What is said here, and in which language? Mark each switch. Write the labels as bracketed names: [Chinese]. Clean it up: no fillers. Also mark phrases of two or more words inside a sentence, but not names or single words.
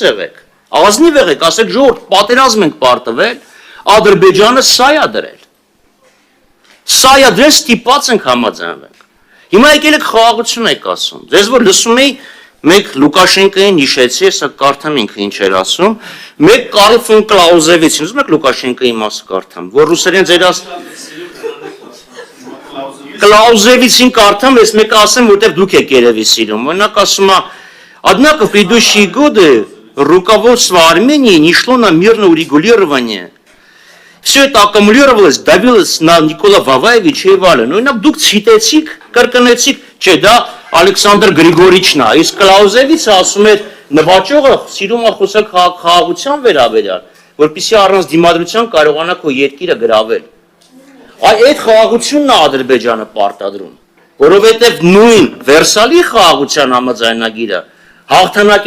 [Armenian] եղեք, ազնիվ եղեք, ասեք ժողովուրդ, պատերազմ ենք պարտվել, Ադրբեջանը սա է դրել։ Սա է դրել, ստիպված ենք համաձայնվենք։ Հիմա եկել եք խաղաղություն եք ասում։ Ձեզ որ լսում էի, մեկ Լուկաշենկոին հիշեցի, հեսա կարդամ ինքը ինչ էր ասում, մեկ Կարլ Կլաուզևիցին, ուզում եք Լուկաշենկոյի մասը կարդամ, որ ռուսերեն ձեր Կլաուզևիցին կարդամ, ես մեկը ասեմ, որտեղ դուք եք երևի силом։ Օրինակ ասում է, [Russian] однако в предыдущие годы руководство Армении не шло на мирное урегулирование. Все это аккумулировалось, давилось на Никола Ваваевича и Валена. [Armenian] Օրինակ դուք ցիտեցիք, կրկնեցիք, չէ, դա Ալեքսանդր Գրիգորիչն է, իսկ Կլաուզևիցը ասում էր նվաճողը սիրում է խոսել խաղաղության վերաբերյալ, որպեսզի առանց դիմադրության կարողանա քո երկիրը գրավել։ Այդ խաղաղությունն է Ադրբեջանը պարտադրում, որովհետև նույն Վերսալի խաղաղության համաձայնագիրը հաղթանակ էր